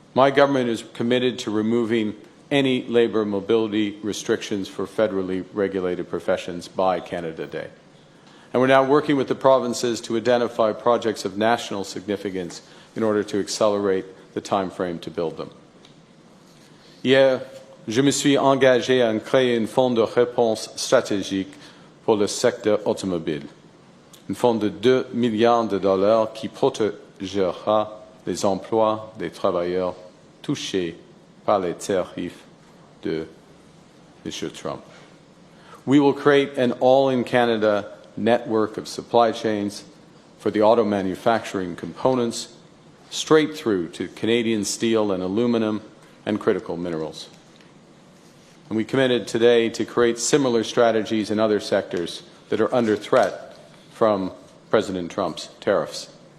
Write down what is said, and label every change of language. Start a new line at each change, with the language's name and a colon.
English: My government is committed to removing any labour mobility restrictions for federally regulated professions by Canada Day. And we're now working with the provinces to identify projects of national significance in order to accelerate the time frame to build them.
French: Hier, je me suis engagé à créer un fonds de réponse stratégique pour le secteur automobile, un fonds de 2 milliards de dollars qui protégera les emplois des travailleurs touchés par les tarifs de Mr. Trump.
English: We will create an all-in-Canada network of supply chains for the auto manufacturing components straight through to Canadian steel and aluminum and critical minerals. And we committed today to create similar strategies in other sectors that are under threat from President Trump's tariffs.